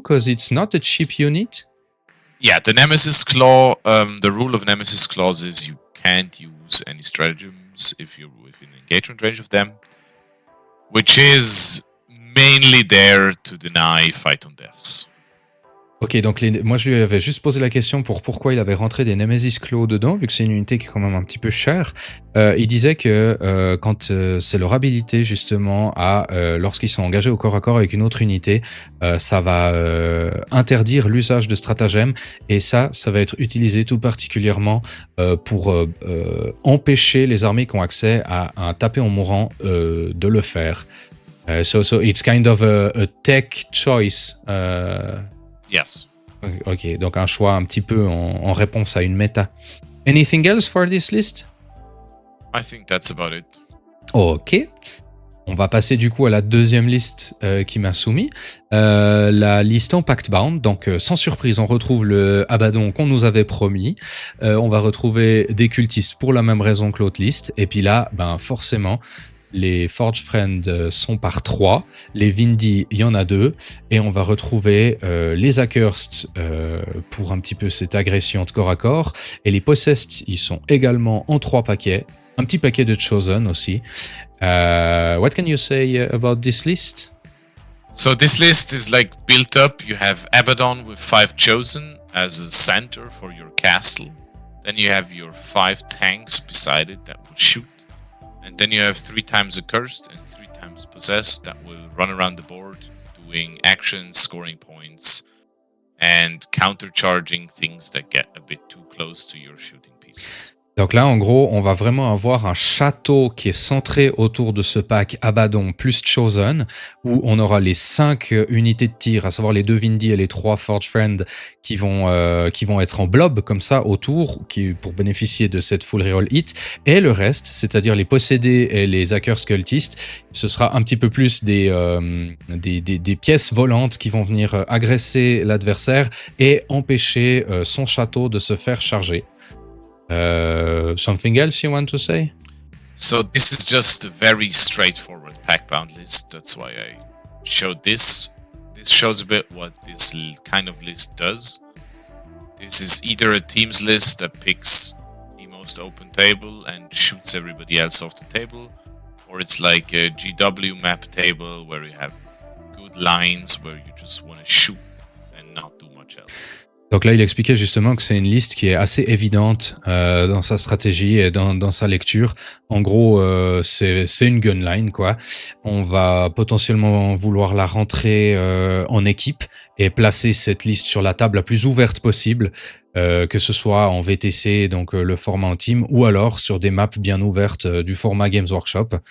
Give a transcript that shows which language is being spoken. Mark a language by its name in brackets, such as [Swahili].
[English] Because it's not a cheap unit. Yeah, the Nemesis Claw, the rule of Nemesis Claws is you can't use any stratagems if you're within engagement range of them, which is mainly there to deny fight on deaths. [French] Ok, donc moi je lui avais juste posé la question pour pourquoi il avait rentré des Nemesis Claw dedans, vu que c'est une unité qui est quand même un petit peu chère. Il disait que quand c'est leur habilité justement lorsqu'ils sont engagés au corps à corps avec une autre unité, ça va interdire l'usage de stratagèmes, et ça va être utilisé tout particulièrement pour empêcher les armées qui ont accès à un tapé en mourant de le faire. [English] So it's kind of a tech choice. Yes. [French] Ok, donc un choix un petit peu en réponse à une méta. [English] Anything else for this list? I think that's about it. Ok. [French] On va passer du coup à la deuxième liste qui m'a soumis. La liste en Pact-Bound. Donc sans surprise, on retrouve le Abaddon qu'on nous avait promis. On va retrouver des cultistes pour la même raison que l'autre liste. Et puis là, forcément, les Forge Friends sont par 3, les Vindy, il y en a 2, et on va retrouver les Accursed pour un petit peu cette agression de corps à corps, et les Possessed, ils sont également en 3 paquets, un petit paquet de Chosen aussi. [English] What can you say about this list? So this list is like built up. You have Abaddon with 5 Chosen as a center for your castle. Then you have your 5 tanks beside it that will shoot. And then you have 3 times Accursed and 3 times Possessed that will run around the board doing actions, scoring points, and countercharging things that get a bit too close to your shooting pieces. [French] Donc là, en gros, on va vraiment avoir un château qui est centré autour de ce pack Abaddon plus Chosen, où on aura les 5 unités de tir, à savoir les 2 Vindy et les 3 Forge Friend, qui vont être en blob comme ça autour, pour bénéficier de cette full reroll hit. Et le reste, c'est-à-dire les possédés et les hackers cultistes, ce sera un petit peu plus des pièces volantes qui vont venir agresser l'adversaire et empêcher son château de se faire charger. [English] Something else you want to say? So this is just a very straightforward pack-bound list. That's why I showed this. This shows a bit what this kind of list does. This is either a teams list that picks the most open table and shoots everybody else off the table, or it's like a GW map table where you have good lines where you just want to shoot and not do much else. [French] Donc là, il expliquait justement que c'est une liste qui est assez évidente dans sa stratégie et dans sa lecture. En gros, c'est une gunline, quoi. On va potentiellement vouloir la rentrer en équipe et placer cette liste sur la table la plus ouverte possible, que ce soit en VTC, donc le format en team, ou alors sur des maps bien ouvertes du format Games Workshop.